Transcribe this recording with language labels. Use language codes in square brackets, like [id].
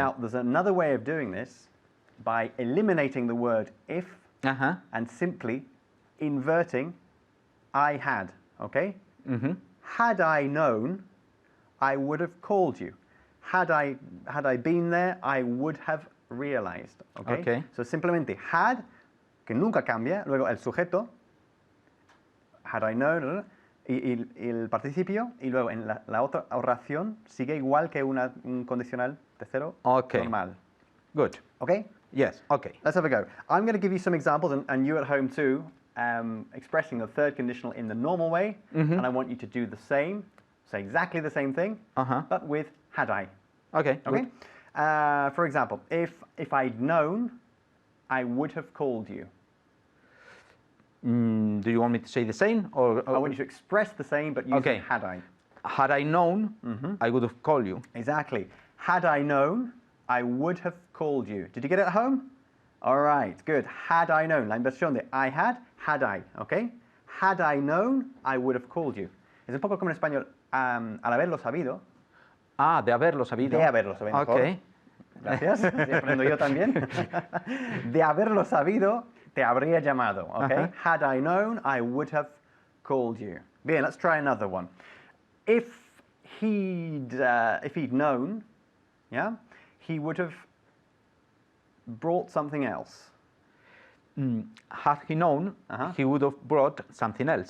[en] Now, there's another way of doing this by eliminating the word if and simply inverting I had. Okay? Had I known, I would have called you. Had I been there, I would have realized. Okay? Okay. [es] So simplemente had, que nunca cambia, luego el sujeto, [en] had I known, [es] y el participio, y luego en la otra oración sigue igual que un condicional tercero [en] Okay. [es] normal. [en] Good. Okay? Yes, okay. Let's have a go. I'm going to give you some examples, and you at home too, expressing the third conditional in the normal way, and I want you to do the same, say exactly the same thing, but with had I. Okay, Okay? For example, if I'd known, I would have called you. Do you want me to say the same? Or I want you to express the same, but using had I. Had I known, I would have called you. Exactly. Had I known, I would have called you. Did you get it at home? All right, good. Had I known. [es] La inversión de [en] I had I, [es] ¿ok? [en] Had I known, I would have called you. [es] Es un poco como en español, al haberlo sabido. Ah, de haberlo sabido. De haberlo sabido. Ok. Gracias, así aprendo yo también. De haberlo sabido, te habría llamado, ¿ok? [en] Had I known, I would have called you. Bien, let's try another one. If he'd known, yeah, he would have brought something else. Had he known, he would have brought something else.